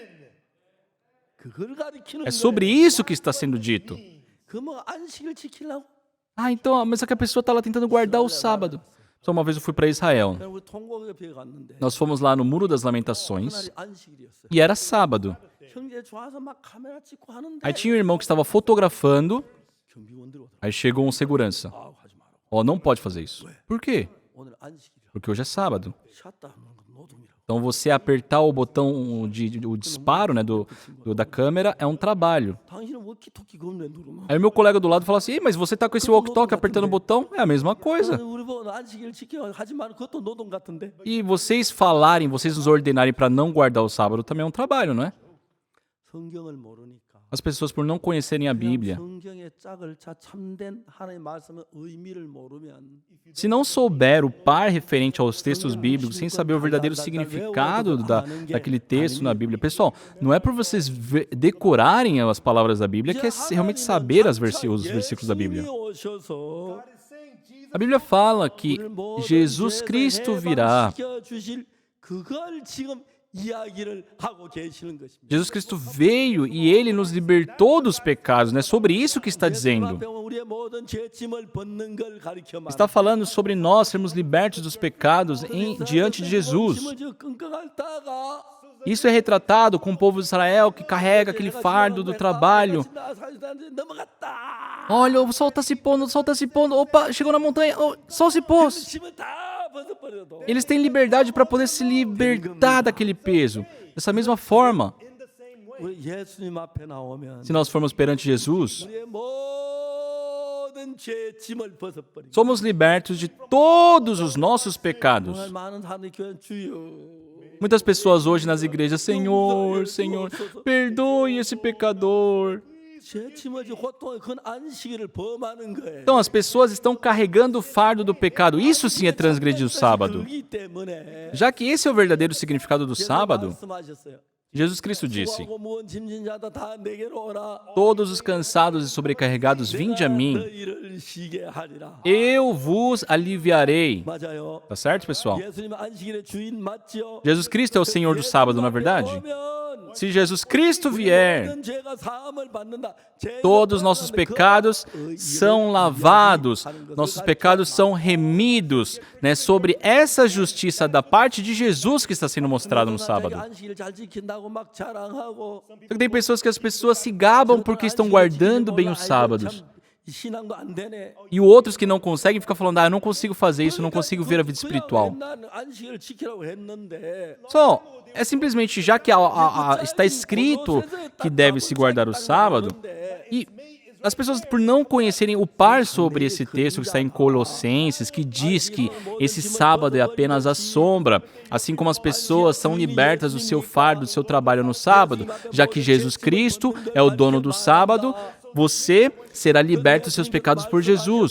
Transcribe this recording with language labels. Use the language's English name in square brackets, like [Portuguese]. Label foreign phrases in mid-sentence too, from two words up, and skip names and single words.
[Korean] 그걸 가르치는 [Portuguese] É sobre isso que está sendo dito. [Korean] 그뭐 안식일 지키려고? [Portuguese] Então, mas é que a pessoa está lá tentando guardar o sábado. Só uma vez eu fui para Israel. [Korean] 우리 통곡협회에 갔는데 [Portuguese] Nós fomos lá no Muro das Lamentações [Korean] 그날이 안식일이었어요. [Portuguese] e era sábado. [Korean] 형제 좋아서 막 카메라 찍고 하는데 [Portuguese] Aí tinha um irmão que estava fotografando, [Korean] 경비원들이 오더라고. [Portuguese] aí chegou um segurança. [Korean] 아, 하지 마라. [Portuguese] Ó, não pode fazer isso. Por quê? [Korean] 오늘 안식일이야. [Portuguese] Porque hoje é sábado. [Korean] 샷다 하는 건 노동이라고. [Portuguese] Então você apertar o botão o disparo, né, da câmera é um trabalho. [Korean] 당신은 워키토키 그걸 왜 누르면? [Portuguese] Aí o meu colega do lado falou assim: "Ei, mas você tá com esse walkie-talkie apertando o botão? É a mesma coisa. [Korean] 우리 보고 안식일 지켜 하지 마라. 그것도 노동 같은데. [Portuguese] E vocês falarem, vocês nos ordenarem para não guardar o sábado também é um trabalho, não é? [Korean] 성경을 모르니까. [Portuguese] As pessoas, por não conhecerem a Bíblia, [Korean] 성경의 짝을 참된 하나님의 말씀의 의미를 모르면 [Portuguese] se não souber o par referente aos textos bíblicos, sem saber o verdadeiro significado daquele texto na Bíblia. Pessoal, não é por vocês decorarem as palavras da Bíblia que é realmente saber os versículos da Bíblia. [Korean] 예수님이 오셔서 [Portuguese] A Bíblia fala que [Korean] 우리를 모든 [Portuguese] Jesus [Korean] 죄에서 [Portuguese] Cristo virá. [Korean] 해방시켜 주실 그걸 지금 이야기를 하고 계시는 것입니다. [Portuguese] Jesus Cristo veio e ele nos libertou dos pecados, né? Sobre isso que está dizendo. [Korean] 우리의 모든 죄짐을 벗는 걸 가리켜 말합니다. [Portuguese] Está falando sobre nós sermos libertos dos pecados diante de Jesus. [Korean] 짐을 지금 끙끙 앓다가 [Portuguese] Isso é retratado com o povo de Israel que carrega aquele fardo do trabalho. [Korean] 넘어갔다. [Portuguese] Olha, o sol está se pondo, o sol está se pondo. Opa, chegou na montanha, o sol se pôs. [Korean] 짐을 다 벗어버려도 [Portuguese] Eles têm liberdade para poder se libertar daquele peso. Dessa mesma forma, [Korean] 우리 예수님 앞에 나오면 [Portuguese] se nós formos perante Jesus, [Korean] 우리의 모든 죄짐을 벗어버리고 [Portuguese] somos libertos de todos os nossos pecados. [Korean] 정말 많은 사람들이 교회 주여 [Portuguese] Muitas pessoas hoje nas igrejas, Senhor, Senhor, perdoe esse pecador. [Korean] 죄짐을 지고 고통을 그건 안식일을 범하는 거예요. [Portuguese] Então as pessoas estão carregando o fardo do pecado. Isso sim é transgredir o sábado. [Korean] 그렇기 때문에 [Portuguese] Já que esse é o verdadeiro significado do sábado, [Korean] 말씀하셨어요. [Portuguese] Jesus Cristo disse: [Korean] 수고하고 무거운 짐진 자다 다 내게로 오라. [Portuguese] todos os cansados e sobrecarregados, vinde a mim, [Korean] 너희를 쉬게 하리라. [Portuguese] eu vos aliviarei. [Korean] 맞아요. [Portuguese] Tá certo, pessoal? [Korean] 예수님 안식일의 주인 맞지요? [Portuguese] Jesus Cristo é o Senhor do sábado, não é verdade? [Korean] 오면 [Portuguese] Se Jesus Cristo vier, [Korean] 모든 죄가 사함을 받는다. [Portuguese] todos os nossos pecados são lavados, nossos pecados são remidos, né? Sobre essa justiça da parte de Jesus que está sendo mostrada no sábado. [Korean] 안식일 잘 지킨다고 막 자랑하고 [Portuguese] Só que tem pessoas que as pessoas se gabam porque estão guardando bem os sábados. [Korean] 신앙도 안 되네. [Portuguese] E outros que não conseguem ficam falando: eu não consigo fazer isso, eu não consigo ver a vida espiritual. [Korean] 나는 안식일을 지키라고 했는데 [Portuguese] Só, é simplesmente, já que está escrito que deve se guardar o sábado, e as pessoas, por não conhecerem o par sobre esse texto que está em Colossenses, que diz que esse sábado é apenas a sombra, assim como as pessoas são libertas do seu fardo, do seu trabalho no sábado, já que Jesus Cristo é o dono do sábado, você será liberto dos seus pecados por Jesus.